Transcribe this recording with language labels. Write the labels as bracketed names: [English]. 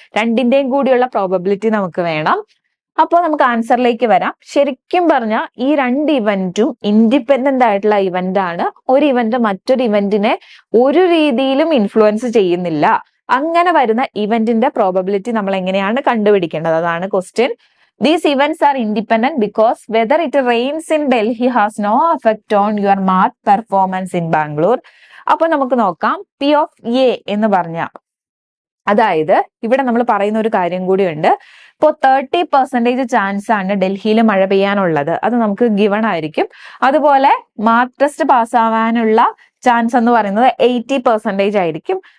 [Malayalam] രണ്ടിന്റെയും കൂടിയുള്ള പ്രോബബിലിറ്റി നമുക്ക് വേണം. അപ്പോൾ നമുക്ക് ആൻസറിലേക്ക് വരാം. ശരിക്കും പറഞ്ഞാൽ ഈ രണ്ട് ഇവന്റും ഇൻഡിപെൻഡന്റ് ആയിട്ടുള്ള ഇവന്റ് ആണ്. ഒരു ഇവന്റ് മറ്റൊരു ഇവന്റിനെ ഒരു രീതിയിലും ഇൻഫ്ലുവൻസ് ചെയ്യുന്നില്ല. അങ്ങനെ വരുന്ന ഇവന്റിന്റെ പ്രോബബിലിറ്റി നമ്മൾ എങ്ങനെയാണ് കണ്ടുപിടിക്കേണ്ടത്? അതാണ് question. [English] These events are independent because whether it rains in Delhi has no effect on your math performance in Bangalore. [Malayalam] അപ്പോൾ നമുക്ക് നോക്കാം. പി ഓഫ് എ എന്ന് പറഞ്ഞ, അതായത് ഇവിടെ നമ്മൾ പറയുന്ന ഒരു കാര്യം കൂടിയുണ്ട്. ഇപ്പോൾ 30% ചാൻസ് ആണ് ഡൽഹിയിൽ മഴ പെയ്യാനുള്ളത്. അത് നമുക്ക് ഗിവൺ ആയിരിക്കും. അതുപോലെ മാർക്ക് ടെസ്റ്റ് പാസ്സാവാനുള്ള ചാൻസ് എന്ന് പറയുന്നത് 80% ആയിരിക്കും.